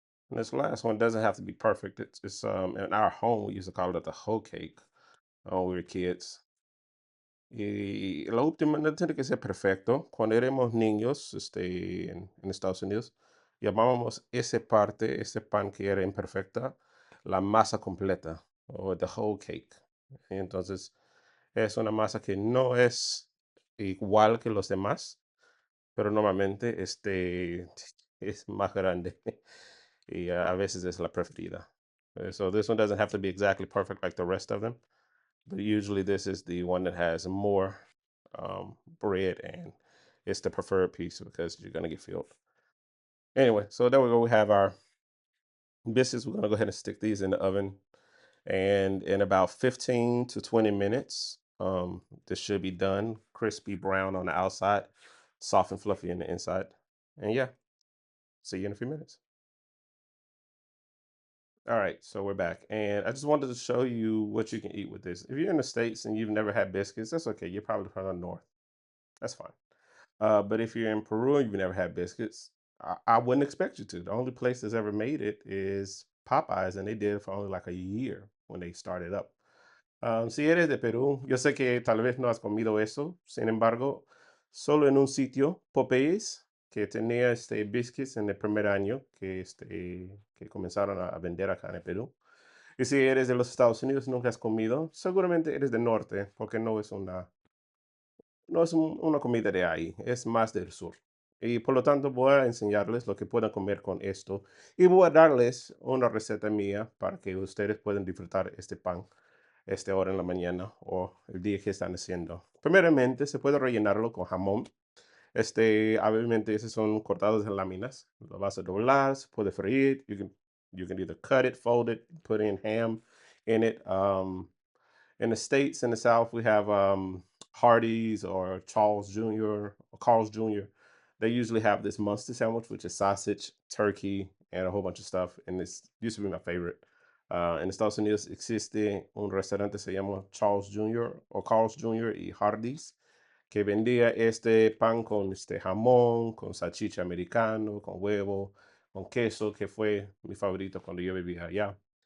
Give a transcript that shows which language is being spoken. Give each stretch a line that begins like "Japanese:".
English: And this last one doesn't have to be perfect. It's in our home we used to call it the hoe cake when we were kids.
Spanish: Y la última no tiene que ser perfecto. Cuando éramos niños, en Estados Unidos, llamábamos ese parte, ese pan que era imperfecta, la masa completa o
English: the whole cake.
Spanish: Entonces, es una masa que no es igual que los demás, pero normalmente es más grande y a veces es la preferida.
English: So this one doesn't have to be exactly perfect like the rest of them, but usually this is the one that has more bread and it's the preferred piece because you're gonna get filled. Anyway, so there we go. We have our biscuits. We're gonna go ahead and stick these in the oven, and in about 15 to 20 minutes, this should be done, crispy brown on the outside. soft and fluffy in the inside. And yeah, see you in a few minutes. All right, so we're back, and I just wanted to show you what you can eat with this. If you're in the States and you've never had biscuits, that's okay. You're probably from the north. That's fine. But if you're in Peru and you've never had biscuits, I wouldn't expect you to. The only place that's ever made it is Popeyes, and they did it for only like a year when they started up.
Spanish: Si eres de Perú, yo sé que tal vez no has comido eso. Sin embargo, solo en un sitio, Popeyes, que tenía biscuits en el primer año que comenzaron a vender acá en el Perú. Y si eres de los Estados Unidos y nunca has comido, seguramente eres del norte, porque no es una comida de ahí, es más del sur. Y por lo tanto voy a enseñarles lo que pueden comer con esto y voy a darles una receta mía para que ustedes puedan disfrutar este pan hora en la mañana o el día que están haciendo. Primeramente, se puede rellenarlo con jamón. Obviamente, esos son cortados en láminas. Lo vas a doblar, se puede freír.
English: You can either cut it, fold it, put in ham in it. In the States, in the South, we have Hardee's or Charles Jr. or Carl's Jr. They usually have this monster sandwich, which is sausage, turkey, and a whole bunch of stuff. And this used to be my favorite.
Spanish: En Estados Unidos existe un restaurante se llama Charles Jr. o Carl's Jr. y Hardee's que vendía este pan con este jamón, con salchicha americano, con huevo, con queso, que fue mi favorito cuando yo vivía allá.